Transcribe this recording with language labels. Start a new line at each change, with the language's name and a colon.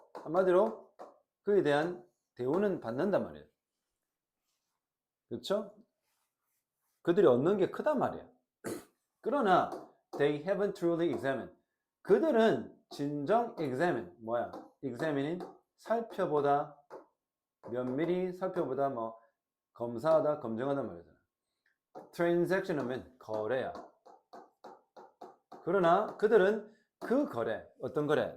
Korean: 한마디로 그에 대한 대우는 받는단 말이에요. 그렇죠? 그들이 얻는 게 크단 말이야. 그러나
English: they haven't truly examined.
Korean: 그들은 진정 examine 뭐야? examine인 살펴보다, 면밀히 살펴보다, 뭐 검사하다, 검증하다 말이잖아. transaction 하면 거래야. 그러나 그들은 그 거래, 어떤 거래?